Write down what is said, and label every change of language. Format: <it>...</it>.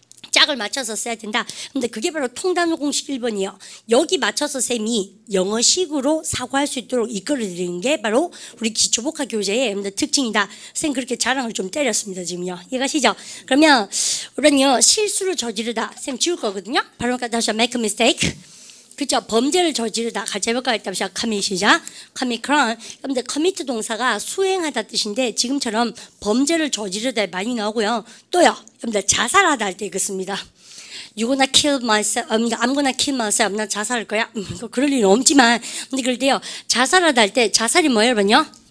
<ko>짝을 맞춰서 써야 된다. 근데 그게 바로 통단어 공식 1번이에요. 여기 맞춰서 쌤이 영어식으로 사고할 수 있도록 이끌어드리는 게 바로 우리 기초복합 교재의 특징이다. 쌤 그렇게 자랑을 좀 때렸습니다. 지금요. 이해가시죠? 그러면 우리는요 실수를 저지르다. 쌤 지울 거거든요. 바로 다시</ko> <en>make a mistake.</en> <ko>그렇죠? 범죄를 저지르다. 같이 해볼까요? 일단 시작.</ko> <en>commit이자 commit crime.</en> <ko>여러분들 commit 동사가 수행하다 뜻인데 지금처럼 범죄를 저지르다에 많이 나오고요. 또요. 여러분들 자살하다 할 때 이거 씁니다.</ko> <en>You gonna kill myself. I'm gonna kill myself.</en> <ko>나 자살할 거야. 그럴 일은 없지만 근데 그럴 때요. 자살하다 할 때 자살이 뭐예요, 여러분요?</ko>